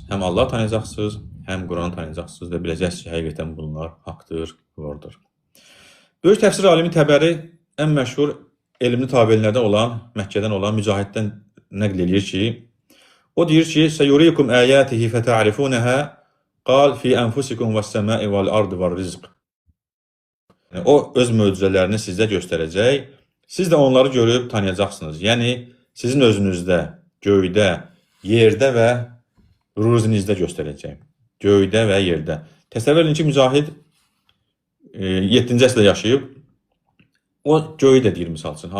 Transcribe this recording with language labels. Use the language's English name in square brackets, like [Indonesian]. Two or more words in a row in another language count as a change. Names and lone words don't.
[Azerbaijani] Həm Allah tanıyacaqsınız, həm Quranı tanıyacaqsınız və biləcəksiniz ki, həqiqətən bunlar haqdır, doğrudur. Böyük təfsir alimi Təbəri ən məşhur elmli tabellərdən olan, Məkkədən olan Mücahiddən nəql edir ki, o deyir ki, [Arabic] "سيريكم آياته فتعرفونها قال في أنفسكم والسماء والأرض والرزق." [Azerbaijani] Yəni, o öz möcüzələrini sizə göstərəcək, siz də onları görüb tanıyacaqsınız. Yəni, sizin özünüzdə, göydə, yerdə və ruzinizdə göstərəcək. Göydə və yerdə. Təsəvvür edin ki, Mücahid 7-ci əsrdə yaşayıb, o göyü də deyir misal üçün.